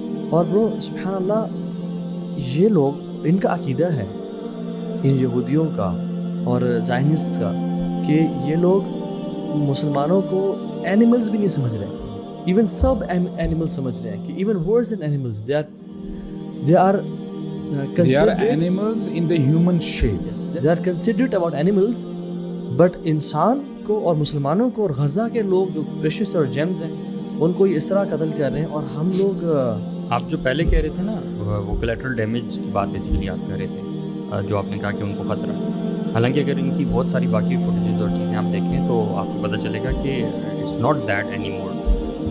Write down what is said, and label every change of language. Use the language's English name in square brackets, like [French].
[Urdu] اور برو سبحان اللہ، یہ لوگ ان کا عقیدہ ہے ان یہودیوں کا اور زائنسٹ کا کہ یہ لوگ مسلمانوں کو اینیملز بھی نہیں سمجھ رہے، ایون سب اینیملز سمجھ رہے ہیں کہ [English] Even worse than animals they are animals in the human shape. Yes, they are considerate about animals, [Urdu] but انسان کو اور مسلمانوں کو اور غزہ کے لوگ جو پریشس اور جیمز ہیں ان کو اس طرح قتل کر رہے ہیں. اور ہم لوگ آپ جو پہلے کہہ رہے تھے نا وہ کولیٹرل ڈیمیج کی بات بیسیکلی آپ کہہ رہے تھے, جو آپ نے کہا کہ ان کو خطرہ, حالانکہ اگر ان کی بہت ساری باقی فوٹیجز اور چیزیں آپ دیکھیں تو آپ کو پتہ چلے گا کہ [English] It's not that any more.